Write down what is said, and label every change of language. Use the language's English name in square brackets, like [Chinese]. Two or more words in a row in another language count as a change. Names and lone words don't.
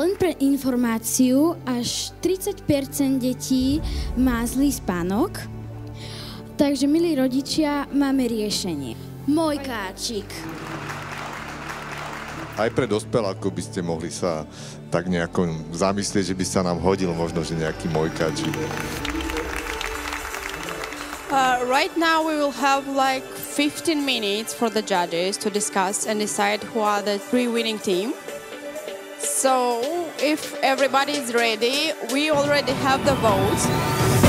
[Slovak] Len pre informáciu, až 30% detí má zlý spánok, takže milí rodičia, máme riešenie. Mojkáčik. Aj pre dospelákov by ste mohli sa tak nejako zamyslieť, že by sa nám hodil možno, že nejaký mojkáčik. [English] Right now we will have like 15 minutes for the judges to discuss and decide who are the 3 winning team. So if everybody is ready, we already have the votes.